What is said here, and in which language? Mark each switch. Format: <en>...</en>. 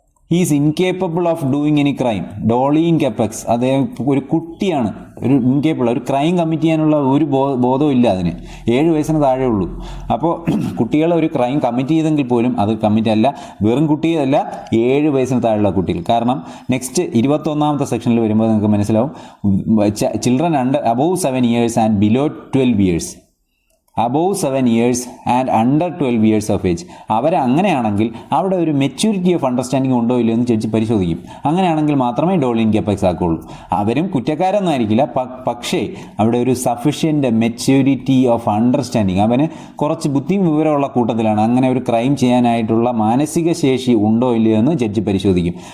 <en>He's incapable of doing any crime.</en> <ml>Dolly in കപ്പക്സ്, അദ്ദേഹം ഒരു കുട്ടിയാണ്, ഒരു ക്രൈം കമ്മിറ്റ് ചെയ്യാനുള്ള ഒരു ബോധവും ഇല്ല അതിന്. 7 വയസ്സിന് താഴെ ഉള്ളൂ. അപ്പോൾ കുട്ടികൾ ഒരു ക്രൈം കമ്മിറ്റ് ചെയ്തെങ്കിൽ പോലും അത് കമ്മിറ്റ് അല്ല, വെറും കുട്ടിയല്ല, 7 വയസ്സിന് താഴെയുള്ള കുട്ടികൾ. കാരണം നെക്സ്റ്റ് 21ാമത്തെ സെക്ഷനിൽ വരുമ്പോൾ നിങ്ങൾക്ക് മനസ്സിലാവും,</ml> <en>Children above 7 years and below 12 years. above 7 years and under 12 years of age.</en> <ml>അങ്ങനെയാണെങ്കിൽ അവിടെ ഒരു മെച്യൂരിറ്റി ഓഫ് അണ്ടർസ്റ്റാൻഡിങ് ഉണ്ടോ ഇല്ലയോ എന്ന് ചോദിച്ച് പരിശോധിക്കും. അങ്ങനെയാണെങ്കിൽ മാത്രമേ ഡോളി ഇൻ കപ്പക്സ് ആക്കുള്ളൂ. അവരും കുറ്റക്കാരൊന്നും ആയിരിക്കില്ല, പക്ഷേ അവിടെ ഒരു സഫിഷ്യൻ്റ് മെച്യൂരിറ്റി ഓഫ് അണ്ടർസ്റ്റാൻഡിങ്, അവന് കുറച്ച് ബുദ്ധിയും വിവരമുള്ള കൂട്ടത്തിലാണ്. അങ്ങനെ ഒരു ക്രൈം ചെയ്യാനായിട്ടുള്ള മാനസിക ശേഷി ഉണ്ടോ ഇല്ലയോ എന്ന് ജഡ്ജ് പരിശോധിക്കും.</ml>